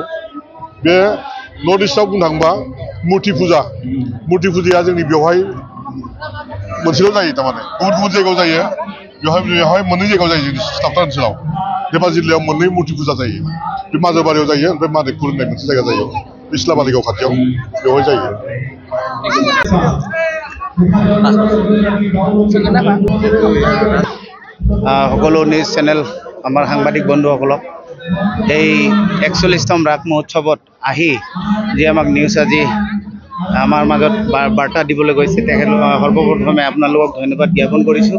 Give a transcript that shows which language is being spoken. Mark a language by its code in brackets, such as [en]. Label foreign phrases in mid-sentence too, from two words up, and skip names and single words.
[brx] बे नर्थ इस्टआव बुंनो थाङोबा मुर्ति फुजाया जोंनि बेवहाय मोनसेल' जायो। थारमाने गुबुन गुबुन जायगायाव जायो, बेवहाय मोननै जायगायाव जायो। जोंनि सिथाबथा ओनसोलाव धेमाजि जिल्लायाव मोननै मुर्ति फुजा जायो। बे माजोबारियाव जायो, ओमफ्राय मानिकपुर होननाय मोनसे जायगा जायो बिस्ला बालिगाव खाथियाव, बेवहाय जायो। [as] সকলো নিউজ চেনেল আমাৰ সাংবাদিক বন্ধুসকলক এই 41তম ৰাগ মহোৎসৱত আহি যি আমাক নিউজ আজি আমাৰ মাজত বাৰ্তা দিবলৈ গৈছে, তেখেতলোক সৰ্বপ্ৰথমে আপোনালোকক ধন্যবাদ জ্ঞাপন কৰিছোঁ।